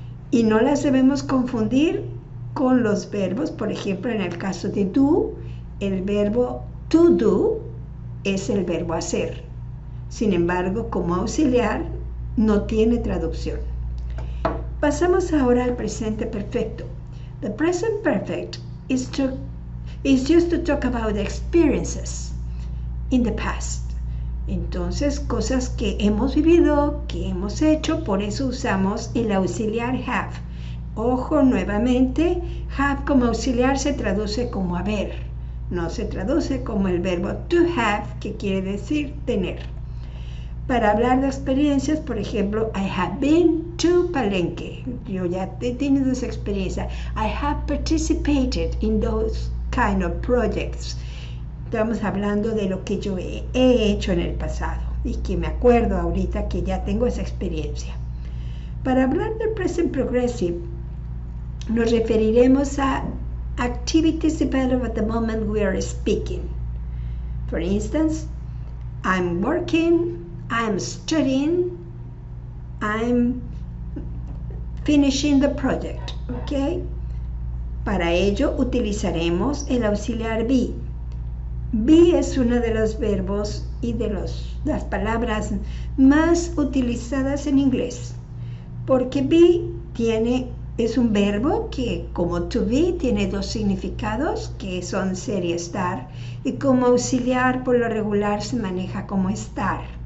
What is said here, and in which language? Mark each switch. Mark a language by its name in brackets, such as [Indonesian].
[Spanish] Y no las debemos confundir con los verbos. Por ejemplo, en el caso de do, el verbo to do es el verbo hacer. Sin embargo, como auxiliar no tiene traducción. Pasamos ahora al presente perfecto. [English] The present perfect is used to talk about experiences in the past. [Spanish] Entonces, cosas que hemos vivido, que hemos hecho, por eso usamos el auxiliar have. Ojo, nuevamente, have como auxiliar se traduce como haber, no se traduce como el verbo to have, que quiere decir tener. Para hablar de experiencias, por ejemplo, [English] I have been to Palenque. [Spanish] Yo ya he tenido esa experiencia. [English] I have participated in those kind of projects. [Spanish] Estamos hablando de lo que yo he hecho en el pasado. y que me acuerdo ahorita que ya tengo esa experiencia. Para hablar del [English] present progressive, [Spanish] nos referiremos a [English] activities developed at the moment we are speaking. For instance, I'm working, I'm studying, I'm finishing the project, ¿ok? [Spanish] Para ello utilizaremos el auxiliar be. Be es uno de los verbos y de las palabras más utilizadas en inglés, porque be es un verbo que, como to be, tiene dos significados, que son ser y estar, y como auxiliar por lo regular se maneja como estar.